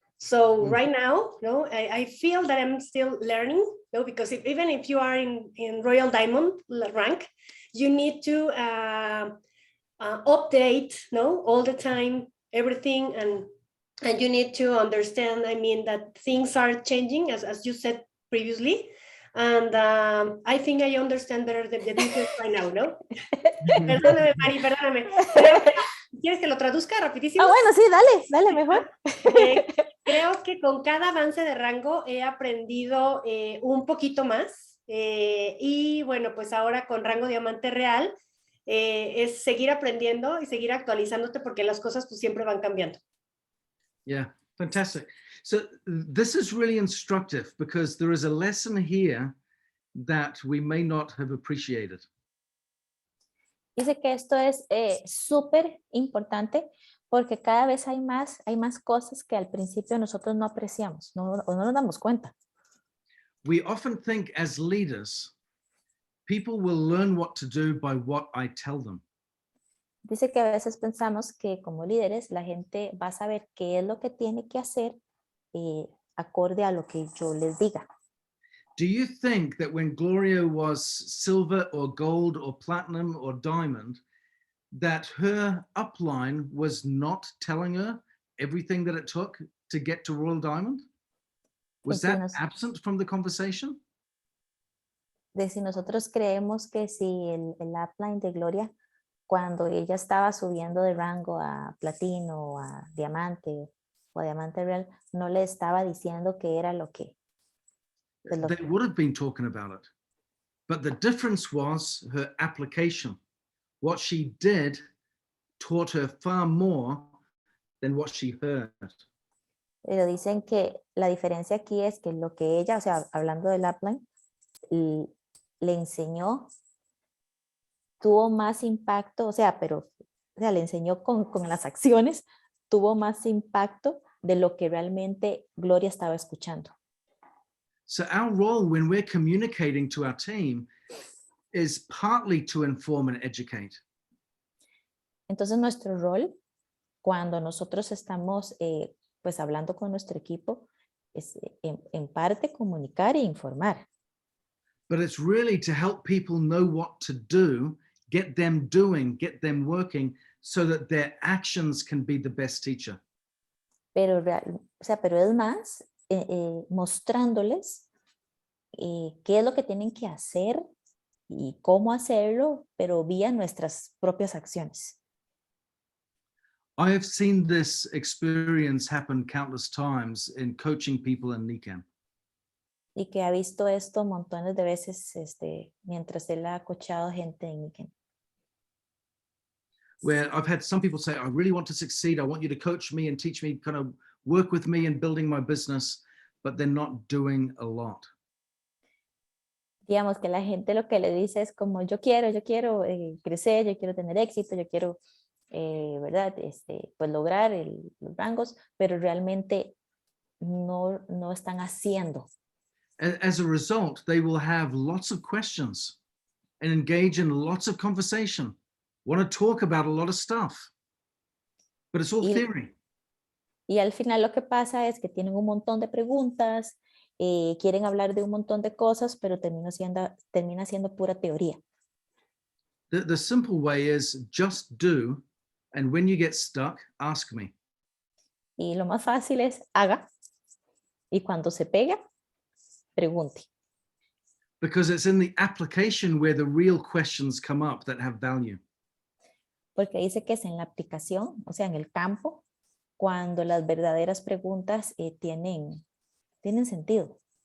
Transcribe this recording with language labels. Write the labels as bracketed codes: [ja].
[en] So right now, I feel that I'm still learning, because even if you are in Royal Diamond rank, you need to update, all the time, everything, and you need to understand, that things are changing, as you said previously, and I think I understand better the business right now, [es] ¿no? Perdóname, Mari, perdóname. ¿Quieres que lo traduzca rapidísimo? Bueno, sí, dale mejor. Creo que con cada avance de rango he aprendido un poquito más, y bueno, pues ahora con rango Diamante Real es seguir aprendiendo y seguir actualizándote porque las cosas pues siempre van cambiando. [en] Yeah, fantastic. So this is really instructive because there is a lesson here that we may not have appreciated. [es] Dice que esto es súper importante porque cada vez hay más cosas que al principio nosotros no apreciamos, no nos damos cuenta. [en] We often think as leaders, people will learn what to do by what I tell them. [es] Dice que a veces pensamos que como líderes la gente va a saber qué es lo que tiene que hacer acorde a lo que yo les diga. [en] Do you think that when Gloria was silver or gold or platinum or diamond, that her upline was not telling her everything that it took to get to Royal Diamond? Was [es] Si [en] that absent from the conversation? [es] De si nosotros creemos que si el upline de Gloria, cuando ella estaba subiendo de rango a platino, a diamante o a diamante real, no le estaba diciendo que era lo que... [en] They would have been talking about it. But the difference was her application. What she did taught her far more than what she heard. [es] Pero dicen que la diferencia aquí es que lo que ella, o sea, hablando del upline, le enseñó, tuvo más impacto, o sea, le enseñó con las acciones, tuvo más impacto de lo que realmente Gloria estaba escuchando. [en] So our role when we're communicating to our team is partly to inform and educate. [es] Entonces nuestro rol, cuando nosotros estamos pues hablando con nuestro equipo, es en parte comunicar e informar. [en] But it's really to help people know what to do, get them doing, get them working, so that their actions can be the best teacher. [es] Pero es más mostrándoles qué es lo que tienen que hacer y cómo hacerlo, pero vía nuestras propias acciones. [en] I have seen this experience happen countless times in coaching people in Nikken. [es] Y que ha visto esto montones de veces mientras él ha coachado gente en Nikken. [en] Where I've had some people say, I really want to succeed. I want you to coach me and teach me, kind of work with me in building my business, but they're not doing a lot. [es] Digamos que la gente lo que le dice es como yo quiero crecer, yo quiero tener éxito, yo quiero, ¿verdad? Pues lograr los rangos, pero realmente no están haciendo. [en] As a result, they will have lots of questions and engage in lots of conversation, want to talk about a lot of stuff, but it's all theory. [es] Y al final lo que pasa es que tienen un montón de preguntas, quieren hablar de un montón de cosas, pero termina siendo pura teoría. [en] The simple way is just do, and when you get stuck, ask me. [es] Y lo más fácil es haga, y cuando se pega, pregunte. [en] Because it's in the application where the real questions come up that have value. [es] Porque dice que es en la aplicación, o sea, en el campo, cuando las verdaderas preguntas tienen sentido.